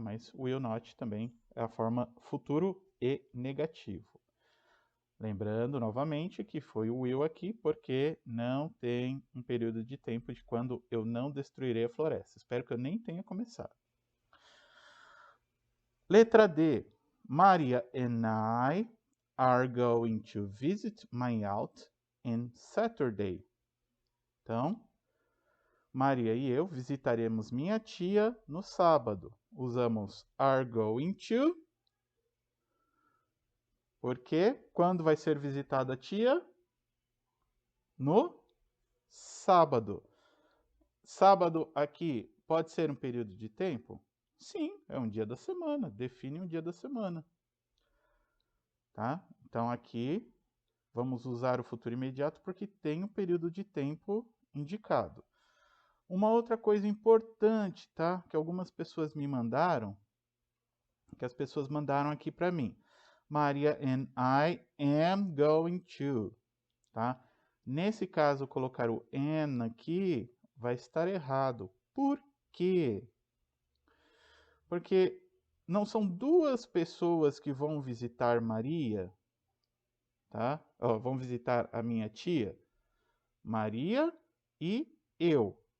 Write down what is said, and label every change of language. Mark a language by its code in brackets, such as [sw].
[pt] Mas will not também é a forma futuro e negativo. Lembrando novamente que foi o will aqui porque não tem um período de tempo de quando eu não destruirei a floresta. Espero que eu nem tenha começado. Letra D. [en] Maria and I are going to visit my aunt on Saturday. [pt] Então, Maria e eu visitaremos minha tia no sábado. Usamos are going to, porque quando vai ser visitada a tia? No sábado. Sábado aqui pode ser um período de tempo? Sim, é um dia da semana. Define um dia da semana. Tá? Então aqui vamos usar o futuro imediato porque tem um período de tempo indicado. Uma outra coisa importante, tá? Que algumas pessoas me mandaram, que as pessoas mandaram aqui para mim. [en] Maria and I am going to, tá? [pt] Nesse caso, colocar o am aqui vai estar errado. Por quê? Porque não são duas pessoas que vão visitar Maria, tá? Vão visitar a minha tia. Maria e eu.